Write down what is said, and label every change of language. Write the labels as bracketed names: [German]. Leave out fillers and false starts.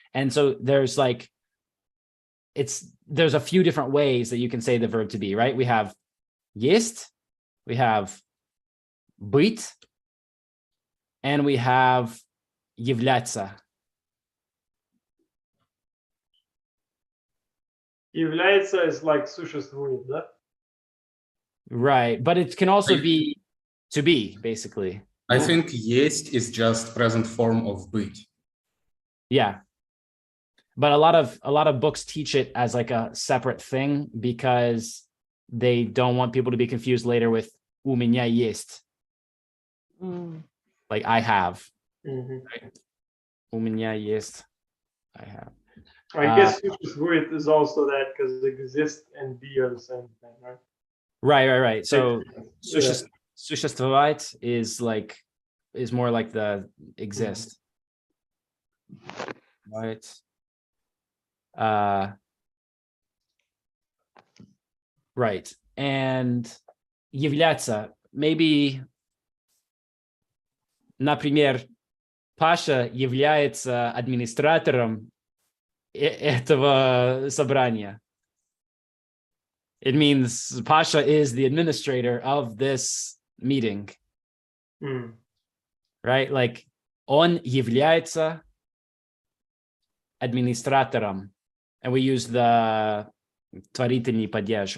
[English] And so there's like, there's a few different ways that you can say the verb to be, right? We have есть, we have быть, and we have являться. [Russian] Является [English] is like [Russian] существует, да? [English] Right, but it can also be to be, basically. I think есть is just present form of быть. Yeah, but a lot of books teach it as like a separate thing because they don't want people to be confused later with [Russian] у меня есть. [English] Like I have. Right? [Russian] У меня есть. [English] I have. I guess существует is also that, because exist and be are the same thing, right? Right. So существовать is more like the exist. Right. Right. And [Russian] являться, [English] maybe, [Russian] например, Pasha является администратором этого собрания. [English] It means Pasha is the administrator of this meeting. right? Like [Russian] он является администратором, [English] and we use the [Russian] творительный падеж.